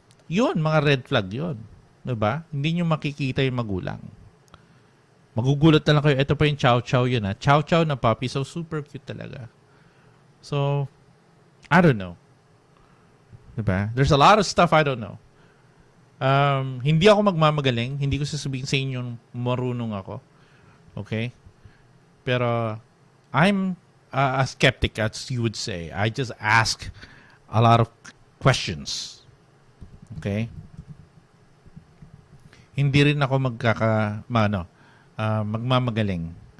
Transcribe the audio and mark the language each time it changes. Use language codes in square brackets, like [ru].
[tl] Yun, mga red flag yun. Diba? Hindi nyo makikita yung magulang. Magugulat na lang kayo. Ito pa yung chow chow yun Chow chow na puppy. So, super cute talaga. [en] So, I don't know. Diba? There's a lot of stuff I don't know. [tl] Hindi ako magmamagaling. Hindi ko sasabihin sa inyo marunong ako. [en] Okay? Pero, I'm a skeptic, as you would say. I just ask a lot of questions. Okay? [tl] Hindi rin ako magmamagaling.